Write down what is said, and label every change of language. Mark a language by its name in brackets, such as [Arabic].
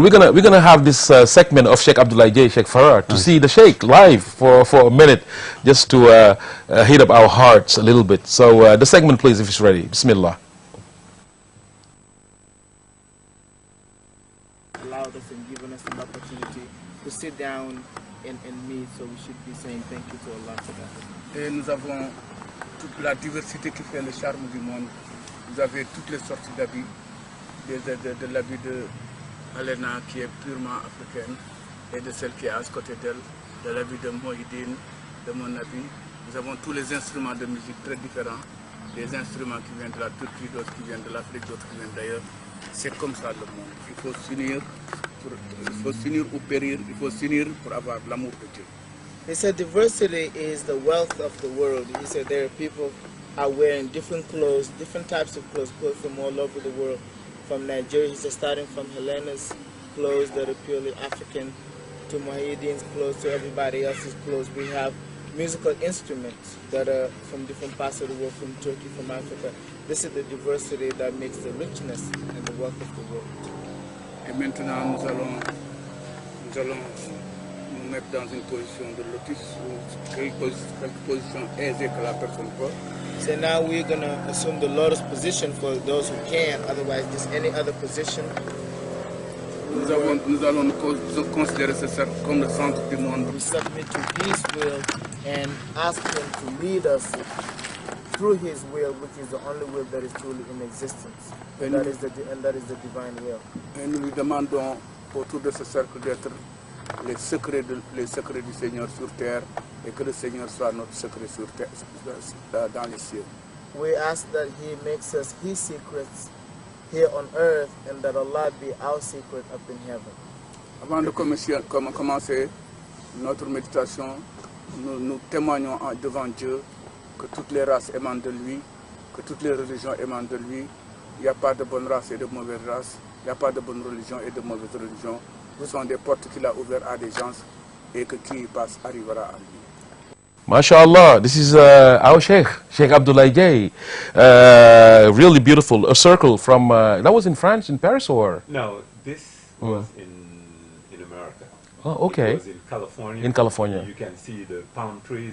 [English] We're gonna have this segment of Sheikh Abdoulaye DIEYE, Sheikh Fara, to see the Sheikh live for a minute, just to heat up our hearts a little bit. So the segment, please, if it's ready. [Arabic] Bismillah. [English] Allowed us and given us an opportunity to sit down and meet, so we should be saying thank you to Allah for that. [French] Et nous avons toute la diversité qui fait le charme du monde. Vous avez toutes les sortes d'habits, de l'habit de Alena qui est purement africaine et de celle qui est à ce côté d'elle, de l'habit de Mohidine, de mon habit. Nous avons tous les instruments de musique très différents, des instruments qui viennent de la Turquie, d'autres qui viennent de l'Afrique, d'autres qui viennent d'ailleurs. C'est comme ça le monde. Il faut s'unir ou périr, il faut s'unir pour avoir l'amour de Dieu. [English] He said diversity is the wealth of the world. He said there are people are wearing different clothes, different types of clothes from all over the world. From Nigeria, he said starting from Helena's clothes that are purely African, to Mohidine's clothes, to everybody else's clothes. We have musical instruments that are from different parts of the world, from Turkey, from Africa. This is the diversity that makes the richness and the wealth of the world. [French] Et maintenant, nous allons nous mettre dans une position de lotus, ou quelque position aisée que la personne peut. [English] So now we're going to assume the lotus position for those who can, otherwise just any other position. [French] Nous allons nous considérer ce cercle comme le centre du monde. [English] We submit to His will and ask Him to lead us through His will, which is the only will that is truly in existence. And that is the divine will. [French] Et nous lui demandons autour de ce cercle d'être les secrets du Seigneur sur terre, et que le Seigneur soit notre secret sur terre, dans les cieux. [English] We ask that He makes us His secrets here on earth, and that Allah be our secret up in heaven. [French] Avant de commencer notre méditation, nous témoignons devant Dieu que toutes les races émanent de lui, que toutes les religions émanent de lui. Il n'y a pas de bonne race et de mauvaise race, il n'y a pas de bonne religion et de mauvaise religion. Ce sont des portes qu'il a ouvertes à des gens, et que qui y passe arrivera à lui. [English] MashaAllah, this is our Sheikh Abdoulaye DIEYE. Really beautiful. A circle from, that was in France, in Paris, or? No, this was in America. Oh, okay. It was in California. In California. You can see the palm trees.